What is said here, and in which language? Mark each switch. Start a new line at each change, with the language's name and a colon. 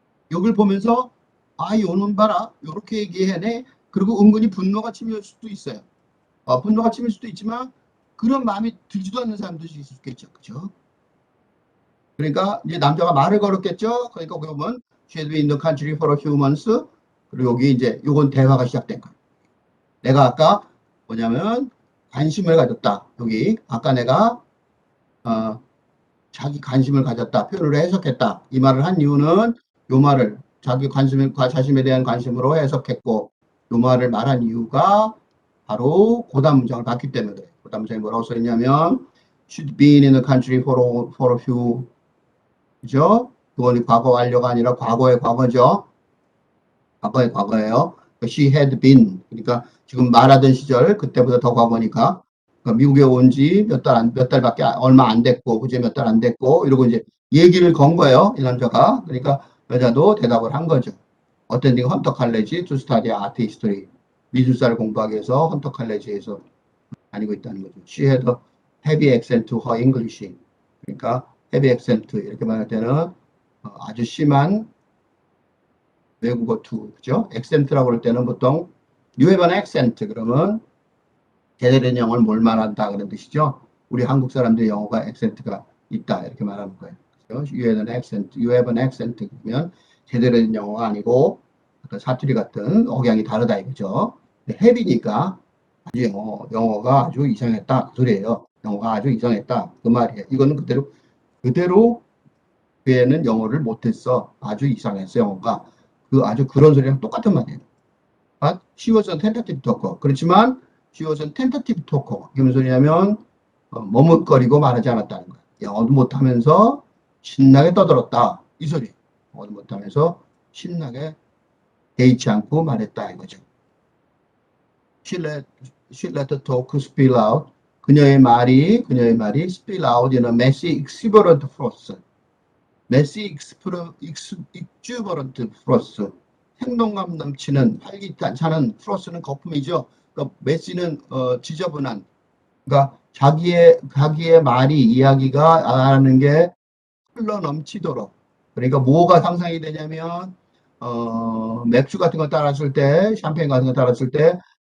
Korean: 여기를 보면서 요놈 봐라. 요렇게 얘기해내. 그리고 은근히 분노가 치밀 수도 있어요. 분노가 치밀 수도 있지만 그런 마음이 들지도 않는 사람도 있을 수 있겠죠. 그죠? 그러니까 이제 남자가 말을 걸었겠죠. 그러니까 그러면
English: she had been in the country for a few months.
Korean: 그리고 여기 이제 요건 대화가 시작된 거예요. 내가 아까 뭐냐면 관심을 가졌다. 여기 아까 내가 어, 자기 관심을 가졌다. 표현으로 해석했다. 이 말을 한 이유는 요 말을 자신에 대한 관심으로 해석했고 요 말을 말한 이유가 바로 고단 문장을 봤기 때문에 그래요. 고단 문장이 뭐라고 써있냐면
English: should been in the country for a few
Korean: 그죠? 그건 과거 완료가 아니라 과거의 과거죠. 과거의 과거예요.
English: She had been.
Korean: 그러니까 지금 말하던 시절, 그때보다 더 과거니까. 그러니까 미국에 온 지 몇 달밖에, 얼마 안 됐고, 그제 몇 달 안 됐고, 이러고 이제 얘기를 건 거예요. 이 남자가. 그러니까 여자도 대답을 한 거죠.
English: Attending 헌터 칼레지 to study art history.
Korean: 미술사를 공부하기 위해서 헌터 칼레지에서 다니고 있다는 거죠.
English: She had a heavy accent to her English.
Korean: 그러니까
English: heavy accent
Korean: 이렇게 말할 때는 아주 심한 외국어 투, 그죠? 액센트라고 그럴 때는 보통
English: you have an accent
Korean: 그러면 제대로 된 영어를 뭘 말한다 그런 뜻이죠. 우리 한국 사람들 영어가 액센트가 있다 이렇게 말하는 거예요. 그죠?
English: You have an accent, you have an accent
Korean: 그러면 제대로 된 영어가 아니고 어떤 사투리 같은 억양이 다르다 이거죠. 헤비니까 아주 영어가 아주 이상했다 그 소리예요. 영어가 아주 이상했다 그 말이에요. 이거는 그대로 그 애는 영어를 못했어. 아주 이상했어 영어가. 아주 그런 소리랑 똑같은 말이에요.
English: But she was a tentative talker.
Korean: 그렇지만
English: she was a tentative talker.
Korean: 이게 무슨 소리냐면 머뭇거리고 말하지 않았다는 거예요. 영어도 못하면서 신나게 떠들었다. 이 소리. 영어도 못하면서 신나게 개의치 않고 말했다 이거죠.
English: She let the talk spill out.
Korean: 그녀의 말이
English: spill out in a messy, exuberant force.
Korean: 메시 익슈버런트 프로스 생동감 넘치는 활기찬 차는 프로스는 거품이죠. 그러니까 메시는 지저분한 그러니까 자기의 말이 이야기가 하는 게 흘러 넘치도록 그러니까 뭐가 상상이 되냐면 맥주 같은 거 따랐을 때 샴페인 같은 거 따랐을 때